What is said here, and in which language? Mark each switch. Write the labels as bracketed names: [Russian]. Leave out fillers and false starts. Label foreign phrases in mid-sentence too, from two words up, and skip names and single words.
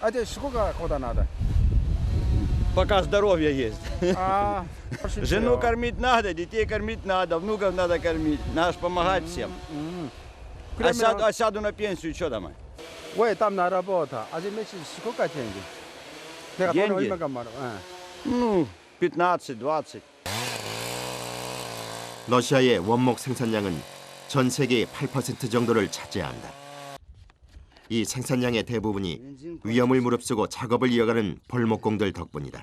[Russian] А тебе сколько года надо? Пока здоровье есть. Очень Жену всё. кормить надо, детей кормить надо, внуков надо кормить. Надо ж помогать всем. А сяду на пенсию, что там? 왜 там на работу? А за месяц сколько деньги? [Korean] 내가 돈 [Russian] деньги? [Korean] 얼마가 많아? [Russian] Ну, 15-20. [Korean] 러시아의 원목 생산량은 전 세계의 8% 정도를 차지한다. 이 생산량의 대부분이 위험을 무릅쓰고 작업을 이어가는 벌목공들 덕분이다.